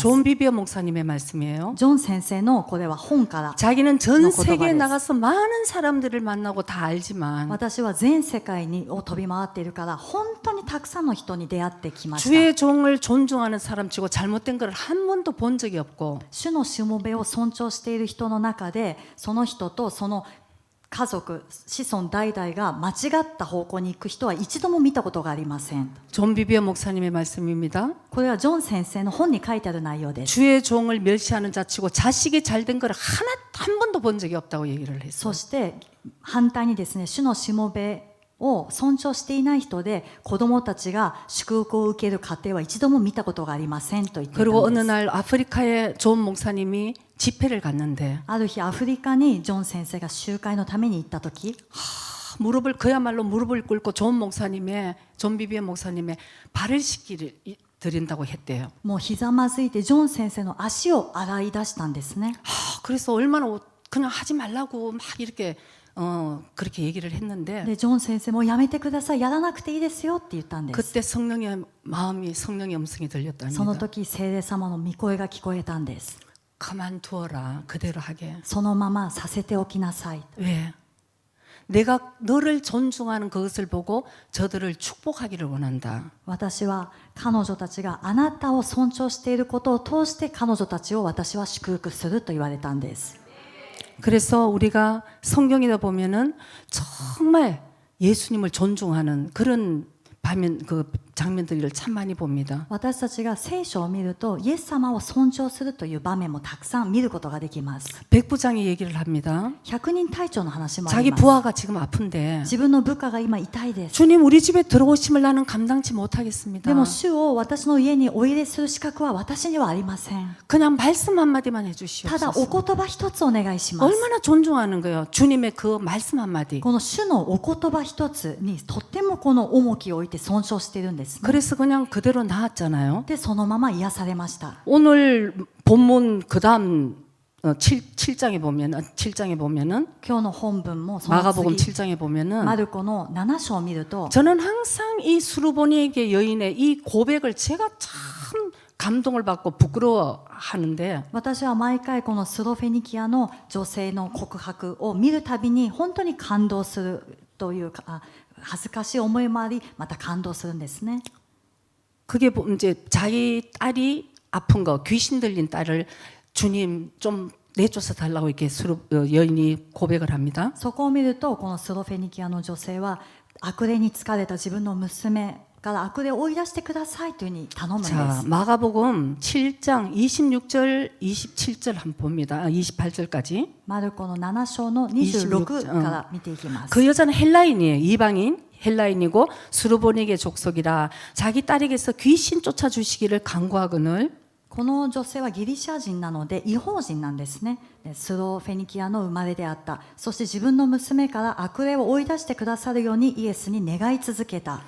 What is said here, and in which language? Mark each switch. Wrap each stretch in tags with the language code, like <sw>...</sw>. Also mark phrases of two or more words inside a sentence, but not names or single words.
<ko>존 비비어 목사님의 말씀이에요.</ko> <ja>ジョン先生のこれは本から、</ja> <ko>자기는 전 너 세계에 고도가 나가서 많은 사람들을 만나고 다 알지만</ko> <ja>私は全世界を飛び回っているから、本当にたくさんの人に出会ってきました。</ja> <ko>주의 종을 존중하는 사람치고 잘못된 걸 한 번도 본 적이 없고</ko> <ja>主のしもべを尊重している人の中で、その人とその家族、子孫代々が間違った方向に行く人は一度も見たことがありません。</ja> <ko>존 비비어 목사님의 말씀입니다.</ko> <ja>これはジョン先生の本に書いてある内容です。</ja> <ko>주의 종을 멸시하는 자치고 자식이 잘된 걸 한 번도 본 적이 없다고 얘기를 했어요.</ko> <ja>そして反対にですね、主のしもべを尊重していない人で、子供たちが祝福を受ける過程は一度も見たことがありませんと言っていた</ja> <ko>그리고</ko> <ja>ん</ja> <ko>어느</ko> <ja>です。</ja> <ko>날 아프리카에 존 목사님이 집회를 갔는데</ko> <ja>ある日アフリカにジョン先生が集会のために行った時、</ja> <ko>그야말로 무릎을 꿇고 존 비비어 목사님의 발을 씻기를 드린다고 했대요.</ko> <ja>もうひざまずいてジョン先生の足を洗い出したんですね。</ja> <ko>그래서 얼마나 그냥 하지 말라고 막 이렇게 그렇게 얘기를 했는데</ko> <ja>でジョン先生もやめてください、やらなくていいですよって言ったんです。</ja> <ko>그때 성령의 음성이</ko> <ja>その</ja> <ko>들렸답니다.</ko> <ja>時聖霊様の御声が聞こえたんです。</ja> <ko>그만두어라 그대로 하게.</ko> <ja>そのままさせておきなさい。</ja> <ko>왜? 내가 너를 존중하는 그것을 보고 저들을 축복하기를 원한다.</ko> <ja>私は彼女たちがあなたを尊重していることを通して彼女たちを私は祝福すると言われたんです。</ja> <ko>그래서 우리가 성경에다 보면은 정말 예수님을 존중하는 그런 장면들을 참 많이 봅니다.</ko> <ja>私たちが聖書を見ると、イエス様を尊重するという場面もたくさん見ることができます。</ja> <ko>백부장이 얘기를 합니다.</ko> <ja>百人隊長の話もあ</ja> <ko>자기</ko> <ja>ります。</ja> <ko>부하가 지금 아픈데</ko> <ja>自分の部下が今痛いです。</ja> <ko>주님 우리 집에 들어오심을 나는 감당치 못하겠습니다.</ko> <ja>でも主を私の家にお入れする資格は私にはありません。</ja> <ko>그냥 말씀 한마디만</ko> <ja>ただ</ja> <ko>해주시옵소서.</ko> <ja>お言葉一つお願いします。</ja> <ko>얼마나 존중하는 거예요. 주님의 그 말씀 한마디.</ko> <ja>この主のお言葉一つにとってもこの重きを置いて尊重しているんですですね。</ja> <ko>그래서 그냥 그대로 나았잖아요.</ko> <ja>でそのまま癒されました。</ja> <ko>오늘 본문 그다음 7장에 보면은 7장에 보면은</ko> <ja>今日の本文もその</ja> <ko>마가복음</ko> <ja>次</ja> <ko>7장에 보면은</ko> <ja>マルコの7章を見ると</ja> <ko>저는 항상 이 수르보니게 여인의 이 고백을 제가 참 감동을 받고 부끄러워하는데</ko> <ja>私は毎回このスロフェニキアの女性の告白を見るたびに本当に感動するというか、恥ずかしい思いもありまた感動するんですね。</ja> <ko>그게 이제 자기 딸이 아픈 거 귀신 들린 딸을 주님 좀 내쫓아 달라고 이렇게 여인이 고백을 합니다.</ko> <ja>そこを見るとこのスロフェニキアの女性は悪霊に疲れた自分の娘から悪霊を追い出してくださいというふうに頼むんで</ja> <ko>자,</ko> <ja>す。</ja> <ko>마가복음 7장 26절, 27절 한번 봅니다. 28절까지.</ko> <ja>マルコの7章の26から見ていきます。</ja> <ko>그 여자는 헬라인이에요. 이방인. 헬라인이고 수르보니게 족속이라 자기 딸에게서 귀신 쫓아주시기를 간구하거늘</ko> <ja>この女性はギリシャ人なので異邦人なんですね。スロフェニキアの生まれであった。そして自分の娘から悪霊を追い出してくださるようにイエスに願い続けた。</ja>